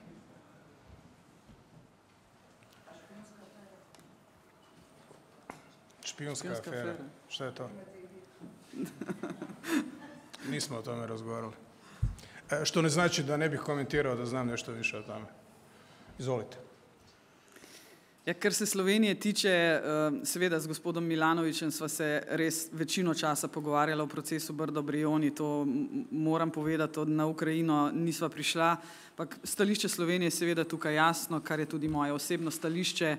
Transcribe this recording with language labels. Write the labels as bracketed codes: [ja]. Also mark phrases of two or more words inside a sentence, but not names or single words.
[hr] Špijunska afera. Šta je to? Nismo o tome razgovarali. Što ne znači da ne bih komentirao da znam nešto više o tome. Izvolite. [sl] Ja, kar se Slovenije tiče, seveda z gospodom Milanovićem sva se res večino časa pogovarjala o procesu Brdo-Brioni, to moram povedati, na Ukrajino nisva prišla, ampak stališče Slovenije je seveda tukaj jasno, kar je tudi moje osebno stališče.